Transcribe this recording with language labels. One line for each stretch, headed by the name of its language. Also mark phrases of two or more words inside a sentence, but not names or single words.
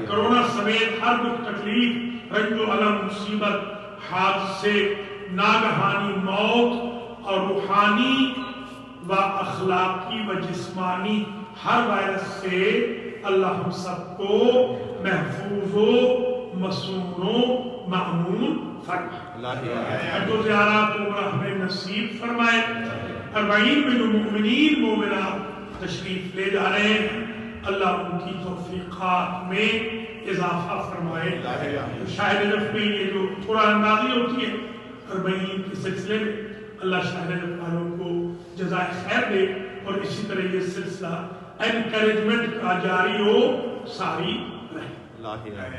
Urdu: کرونا سمیت ہر دکھ تکلیف، رنج و الم، مصیبت، حادثے، ناگہانی موت اور روحانی و اخلاقی و جسمانی ہر وائرس سے اللہ ہم سب کو محفوظ و مصون و مأمون فرمائے. جو زیارات عمرہ ہمیں نصیب فرمائے. 40 میں جو مؤمنین مومنات تشریف لے جا رہے ہیں اللہ ان کی توفیقات میں اضافہ فرمائے. شاہ نجف میں یہ جو قرآن اندازی ہوتی ہے 40 کے سلسلے میں اللہ شاہ نجف والوں کو جزائے خیر دے اور اسی طرح یہ سلسلہ انکریجمنٹ کا جاری و ساری رہے.